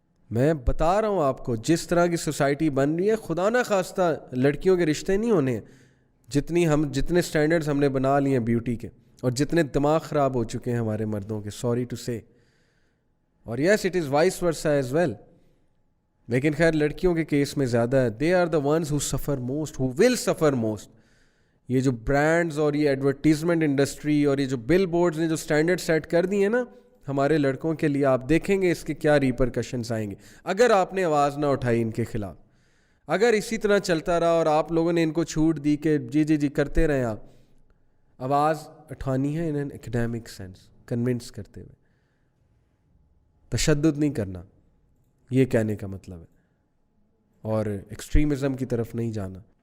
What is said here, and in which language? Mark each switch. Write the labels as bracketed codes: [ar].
[ur] میں بتا رہا ہوں آپ کو, جس طرح کی سوسائٹی بن رہی ہے, خدا نہ خواستہ لڑکیوں کے رشتے نہیں ہونے ہیں. جتنے سٹینڈرڈز ہم نے بنا لیے ہیں بیوٹی کے, اور جتنے دماغ خراب ہو چکے ہیں ہمارے مردوں کے, [en] Sorry to say. [ur] اور [en] yes it is vice versa as well, [ur] لیکن خیر لڑکیوں کے کیس میں زیادہ ہے. [en] They are the ones who suffer most, who will suffer most. [ur] یہ جو برانڈز اور یہ ایڈورٹیزمنٹ انڈسٹری اور یہ جو بل بورڈز نے جو سٹینڈرڈ سیٹ کر دیے ہیں نا ہمارے لڑکوں کے لیے, آپ دیکھیں گے اس کے کیا ریپرکشنز آئیں گے اگر آپ نے آواز نہ اٹھائی ان کے خلاف. اگر اسی طرح چلتا رہا اور آپ لوگوں نے ان کو چھوٹ دی کہ جی کرتے رہیں, آپ آواز اٹھانی ہے [en] in an academic sense, [ur] convince کرتے ہوئے, تشدد نہیں کرنا, یہ کہنے کا مطلب ہے, اور ایکسٹریمزم کی طرف نہیں جانا.